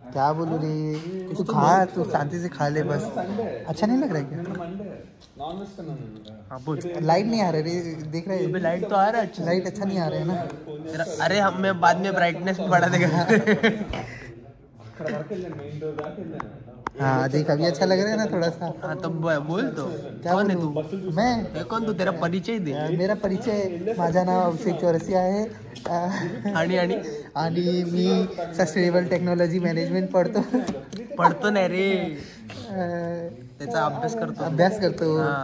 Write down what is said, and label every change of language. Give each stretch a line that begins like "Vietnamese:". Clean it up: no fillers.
Hindi: क्या बोलूँ रे, तू खा, तू शांति से खा ले बस. अच्छा नहीं लग रहा है क्या? हाँ बोल. लाइट नहीं आ रहा रे, देख रहे हैं. लाइट तो आ रहा है अच्छा. लाइट अच्छा नहीं आ रहा है ना. अरे मैं बाद में ब्राइटनेस बढ़ा देगा. हाँ देख, अभी अच्छा लग रहा है ना थोड़ा सा. हाँ तो बोल. तो क्या कौन है बोलूं? तू? मैं कौन तू? तेरा परिचय दे. मेरा परिचय,
Marathi: माझा नाव अभिषेक चौरसिया आहे. आणि मी सस्टेनेबल टेक्नॉलॉजी मॅनेजमेंट पढ़तो नाही रे, त्याचा अभ्यास करतो.